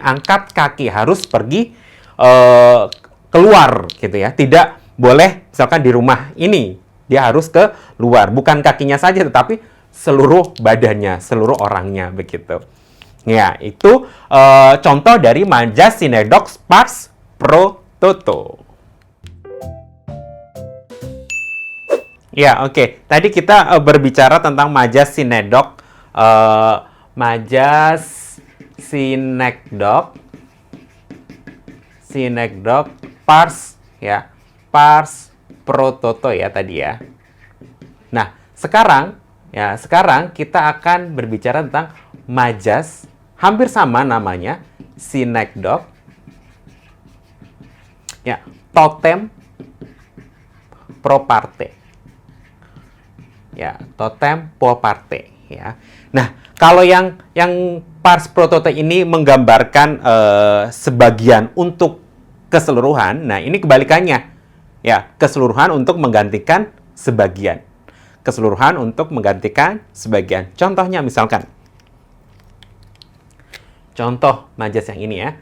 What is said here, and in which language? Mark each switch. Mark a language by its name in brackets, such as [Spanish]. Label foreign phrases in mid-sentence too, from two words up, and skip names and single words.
[Indonesian] Angkat kaki harus pergi keluar gitu ya. Tidak boleh misalkan di rumah ini, dia harus ke luar. Bukan kakinya saja, tetapi seluruh badannya, seluruh orangnya begitu. Ya, itu contoh dari majas sinedox [Latin] pars pro toto. [Indonesian] Ya, oke. Tadi kita berbicara tentang majas sinekdoch, pars ya, [Latin] pars pro toto [Indonesian] ya tadi ya. Nah, sekarang kita akan berbicara tentang majas hampir sama namanya, sinekdoch ya, [Latin] totem pro parte. Ya, totem pro parte ya. [Indonesian] Nah, kalau yang [Latin] pars pro toto [Indonesian] ini menggambarkan sebagian untuk keseluruhan, nah ini kebalikannya. Ya, keseluruhan untuk menggantikan sebagian. Keseluruhan untuk menggantikan sebagian. Contohnya misalkan, contoh majas yang ini ya.